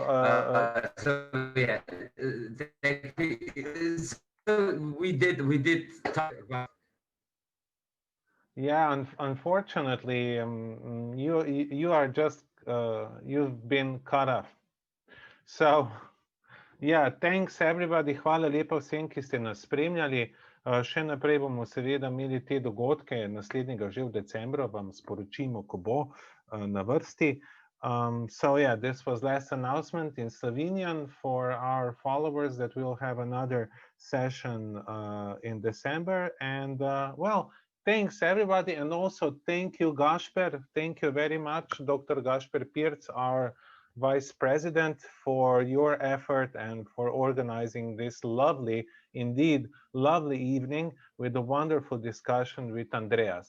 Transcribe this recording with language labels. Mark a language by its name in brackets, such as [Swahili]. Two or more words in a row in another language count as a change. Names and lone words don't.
[English] So yeah, so we did talk about. Yeah, unfortunately, you are just you've been cut off. So, yeah, thanks everybody. [Slovenian] Hvala lepa vsem, ki ste nas spremljali. Še naprej bomo seveda imeli te dogodke, naslednjega že v decembru, vam sporočimo, ko bo na vrsti. [English] So yeah, this was last announcement in Slovenian for our followers that we'll have another session in December. And well, thanks everybody, and also thank you, Gašper. Thank you very much, Dr. Gašper Pirc, our Vice President, for your effort and for organizing this lovely, indeed lovely evening with a wonderful discussion with Andreas.